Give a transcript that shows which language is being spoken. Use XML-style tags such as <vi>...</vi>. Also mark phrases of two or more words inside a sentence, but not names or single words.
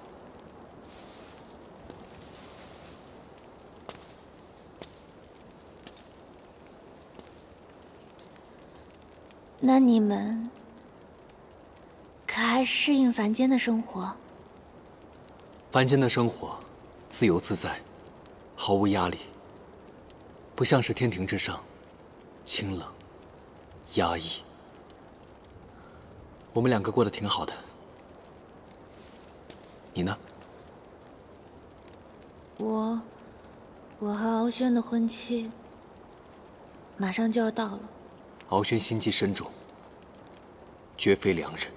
<zh>那你们可还適應凡間的生活？凡間的生活，自由自在，毫無壓力，不像是天庭之上，清冷、壓抑。我們2個過得挺好的。你呢？我和敖軒的婚期馬上就要到了。敖軒心機深重，絕非良人。</zh>